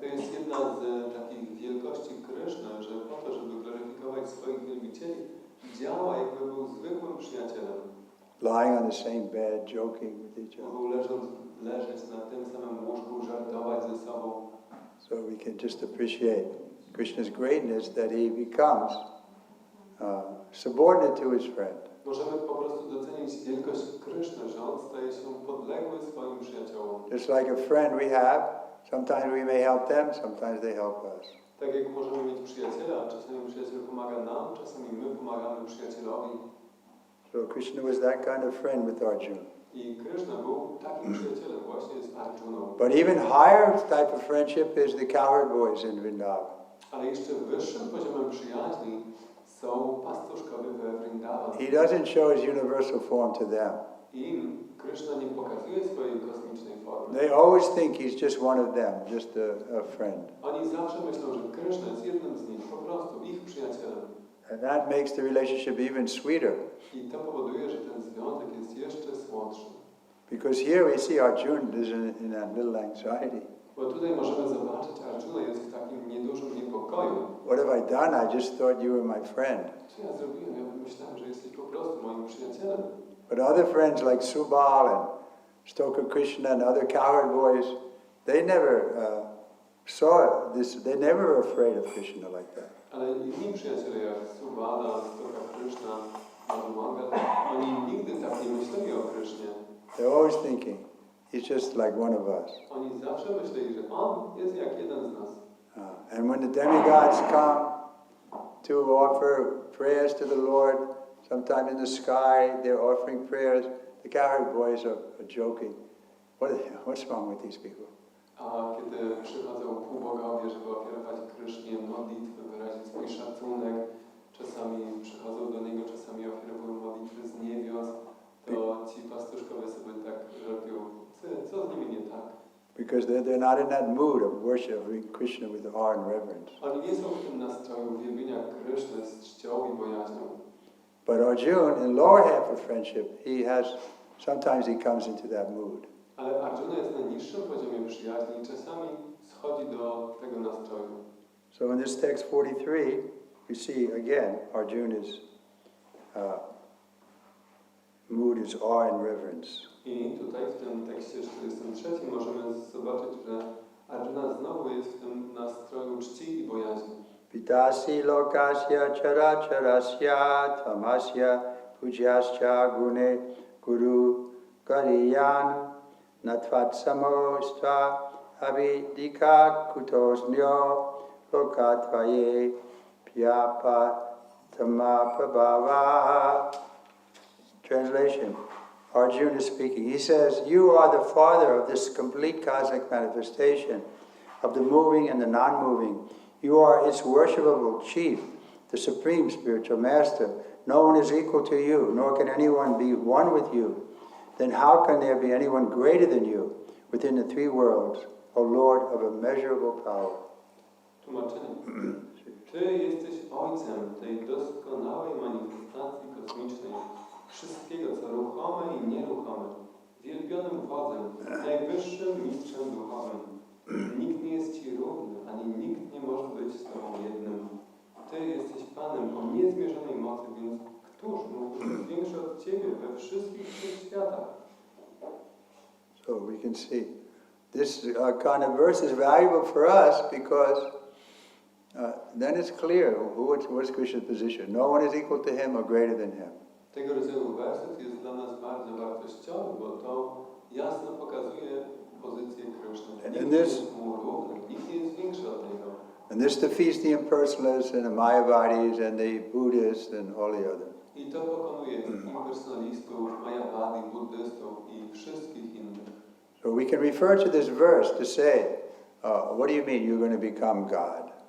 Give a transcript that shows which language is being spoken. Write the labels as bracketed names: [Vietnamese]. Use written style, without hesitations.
[Polish] To jest jedna z takich wielkości Kryszny, że po to, żeby gloryfikować swoich wielbicieli, działa jakby był zwykłym przyjacielem. [English] Lying on the same bed, joking with each other. [Polish] Mogą leżeć na tym samym łóżku, żartować ze sobą. [English] So we can just appreciate Krishna's greatness, that he becomes subordinate to his friend. [Polish] Możemy po prostu docenić wielkość Kryszny, że on staje się podległy swoim przyjaciołom. [English] Just like a friend we have, sometimes we may help them, sometimes they help us. [Polish] Tak jak możemy mieć przyjaciela, czasami przyjaciel pomaga nam, czasami my pomagamy przyjacielowi. [English] So Krishna was that kind of friend with Arjuna. [Polish] I Kryszna był takim przyjacielem właśnie z Arjuną. [English] But even higher type of friendship is the cowherd boys in Vrindavan. [Polish] Ale jeszcze wyższym poziomem przyjaźni są pastuszkowie we Vrindavan. [English] He doesn't show his universal form to them. [Polish] Im Kryszna nie pokazuje swojej kosmicznej formy. [English] They always think he's just one of them, just a friend. [Polish] Oni zawsze myślą, że Kryszna jest jednym z nich, po prostu ich przyjacielem. [English] And that makes the relationship even sweeter. [Polish] I to powoduje, że ten związek jest jeszcze słodszy. [English] Because here we see Arjuna is in that little anxiety. [Polish] Bo tutaj możemy zobaczyć, Arjuna jest w takim niedużym niepokoju. [English] What have I done? I just thought you were my friend. [Polish] Co ja zrobiłem? Ja myślałem, że jesteś po prostu moim przyjacielem. [English] But other friends like Subal and Stoker Krishna and other cowherd boys, they never saw this. They never were afraid of Krishna like that. [Polish] Ale inni przyjaciele jak Subala, Stoka Krishna, Madhumanga, oni nigdy tak nie myśleli o Krysznie. [English] They're always thinking, he's just like one of us. [Polish] Oni zawsze myśleli, że on jest jak jeden z nas. [English] And when the demigods come to offer prayers to the Lord, sometime in the sky they're offering prayers, the cowherd boys are joking. What's wrong with these people? [Polish] A kiedy przychodzą półbogowie, żeby ofiarować Krysznie modlitwy, wyrazić swój szacunek, czasami przychodzą do niego, czasami ofiarowują modlitwy z niebios, to ci pastuszkowie sobie tak żartują, co z nimi nie tak? [English] Because they're not in that mood of worshiping Krishna with awe and reverence. [Polish] Oni nie są w tym nastroju wielbienia Kryszny z czcią i bojaźnią. [English] But Arjuna, in lower half of friendship, sometimes he comes into that mood. [Polish] Ale Arjuna jest na niższym poziomie przyjaźni i czasami schodzi do tego nastroju. [English] So in this text 43, you see again Arjuna's mood is awe and reverence. [Polish] I tutaj w tym tekście 43 możemy zobaczyć, że Arjuna znowu jest w tym nastroju czci i bojaźni. [Sanskrit] Pitasi lokasya characharasya tamasya pujyascha gune guru kariyanu natvatsamostva avidika kutosnyo lokatvaye pyapa tamapabhava. [English] Translation. Arjuna is speaking. He says, you are the father of this complete cosmic manifestation, of the moving and the non-moving. You are its worshipable chief, the supreme spiritual master. No one is equal to you, nor can anyone be one with you. Then how can there be anyone greater than you within the three worlds, O Lord of immeasurable power? [Polish] Tłumaczenie. Ty jesteś Ojcem tej doskonałej manifestacji kosmicznej, wszystkiego, co ruchome i nieruchome, wielbionym wodzem, najwyższym mistrzem duchowym. Nikt nie jest Ci równy, ani nikt nie może być z Tobą jednym. Ty jesteś Panem o niezmierzonej mocy, więc któż mógłby być większy od Ciebie we wszystkich tych światach? [English] So we can see this kind of verse is valuable for us because then it's clear what's Krishna's position. No one is equal to him or greater than him. [Polish] Tego rodzaju werset jest dla nas bardzo wartościowy, bo to jasno pokazuje pozycję Kryszny. Nikt nie jest mu równy, nikt nie jest większy od niego. [English] And this defeats the impersonalists and the Mayavadis and the Buddhists and all the others. [Polish] I to pokonuje impersonalistów, Mayavadi, buddystów i wszystkich innych. [English] So we can refer to this verse to say, what do you mean you're going to become God?